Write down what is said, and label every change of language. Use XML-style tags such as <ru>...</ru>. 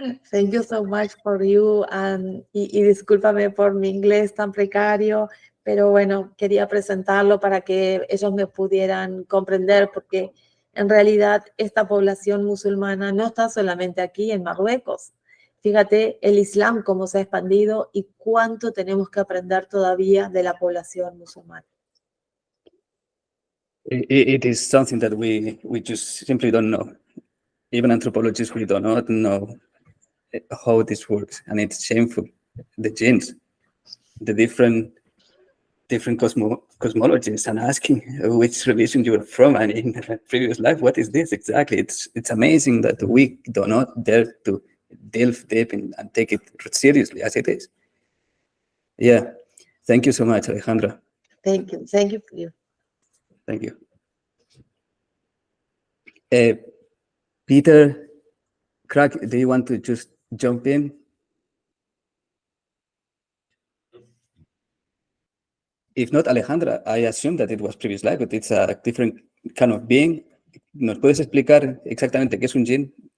<en>Thank you so much for you,</en> <es>y discúlpame por mi inglés tan precario, pero bueno, quería presentarlo para que ellos me pudieran comprender, porque en realidad esta población musulmana no está solamente aquí en Marruecos. Fíjate el Islam cómo se ha expandido y cuánto tenemos que aprender todavía de la población musulmana.</es> <en>It is something that we just simply don't know. Even anthropologists, we do not know how this works, and it's shameful. The genes, the different cosmologies, and asking which religion you are from, and in a previous life, what is this exactly? It's amazing that we do not dare to delve deep in and take it seriously as it is. Yeah, thank you so much, Alejandra. Thank you for you. Thank you. Peter, Craig, do you want to just jump in? If not, Alejandra, I assume that it was previous life, but it's a different kind of being.</en> <es>¿Nos puedes explicar exactamente qué es un jinn?</es>